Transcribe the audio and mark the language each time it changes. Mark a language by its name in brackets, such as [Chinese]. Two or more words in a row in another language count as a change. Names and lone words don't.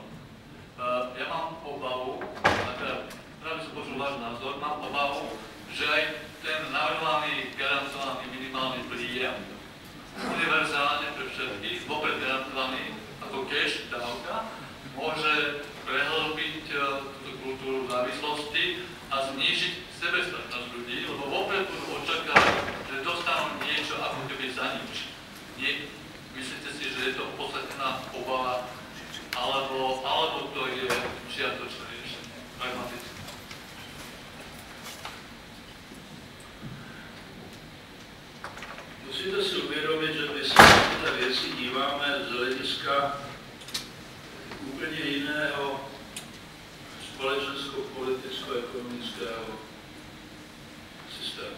[Slovak] Ja mám obavu, a teda práve som počul váš názor, mám obavu, že aj ten navrhovaný garantovaný minimálny príjem, univerzálne pre všetkých, vopred garantovaný ako cash dávka, môže prehlbiť túto kultúru závislosti a znížiť sebestačnosť ľudí, lebo vopred budú očakávať, že dostanú niečo ako keby za nič. Myslíte si, že je to podstatná obava, alebo to je čiatočné riešenie, pragmatické? [Czech] Musíte si uvědomit, že my se na tyhle věci díváme z hlediska úplně jiného společensko-politicko-ekonomického systému.